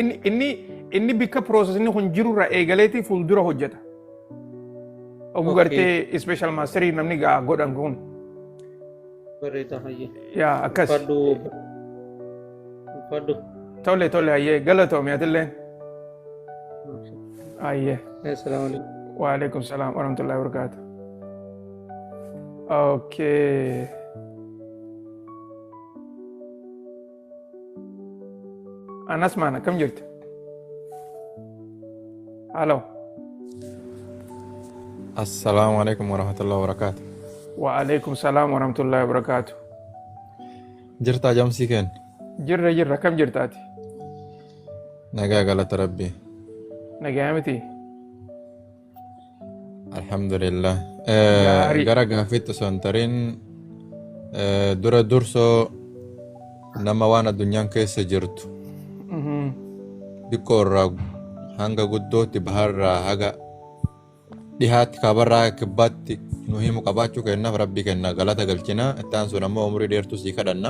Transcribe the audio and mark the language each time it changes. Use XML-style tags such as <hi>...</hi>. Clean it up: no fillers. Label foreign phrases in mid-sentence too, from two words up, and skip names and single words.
<om>Inni bika piroosesni kun jirurra eegaleetii fuuldura hojjeta. Hogguu gartee ispeeshaal maastarii namni godhan kun. Bareedaa hayyee. Yaa akkas. Faddu. Tole hayyee galatoomii atilleen. Aye.</om> <ar>السلام عليكم. وعليكم السلام ورحمة الله وبركاته.</ar> <om>Okay. Anas mana kam jirti? Halo.</om> <ar>السلام عليكم ورحمة الله وبركاته. وعليكم السلام ورحمة الله وبركاته.</ar> <om>Jirta jamsi ken? Jirra kam jirtaati? Nagaa galata rabbi. Nagaa miti.</om> <ar>الحمد لله.</ar> <om>Gara gaaffitti osoo hin tarin dura dursoo nama waan addunyaan keessa jirtu xiqqoo irraa hanga guddootti baharraa haga dhihaatti kaabarraa kibbaatti nu himu qabaachuu kennaaf rabbi kenna galata galchina ittaan sun ammoo umurii dheertuu sii kadhanna.</om>